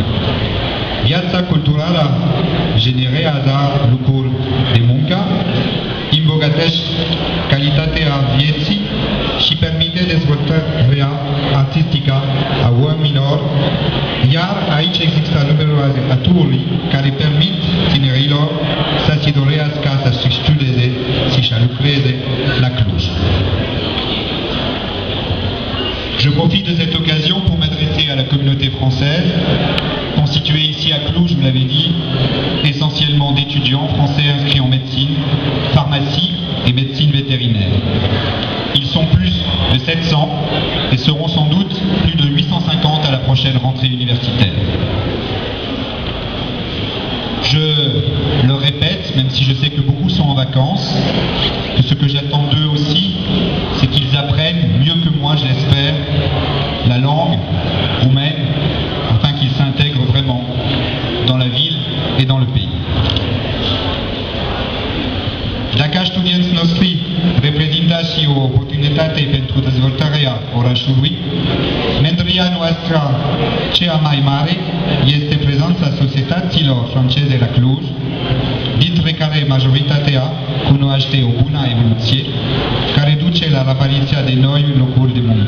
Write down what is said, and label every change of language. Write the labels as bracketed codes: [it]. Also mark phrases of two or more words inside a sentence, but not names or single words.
[ro] Viața culturală generează lucruri de muncă, îmbogătește calitatea vieții și permite dezvoltarea artistică a oamenilor, iar aici există numeroase aturi care permit tinerilor să se dorească să studieze și să lucreze la Cluj. [fr] Je profite de cette occasion pour m'adresser à la communauté française, constituée ici à Cluj, vous l'avez dit, essentiellement d'étudiants français inscrits en médecine, pharmacie et médecine vétérinaire. Ils sont plus de 700 et seront sans doute plus de 850 à la prochaine rentrée universitaire. Je le répète, même si je sais que beaucoup sont en vacances, que ce que j'attends d'eux aussi, c'est qu'ils apprennent mieux que moi, je l'espère, la langue roumaine, afin qu'ils s'intègrent vraiment dans la ville et dans le pays. [ro] Dacă studenții noștri reprezintă și o oportunitate pentru dezvoltarea orașului, mândria noastră cea mai mare este prezența societăților franceze la Cluj, dintre care majoritatea cunoaște o bună evoluție, care duce la apariția de noi locuri de muncă.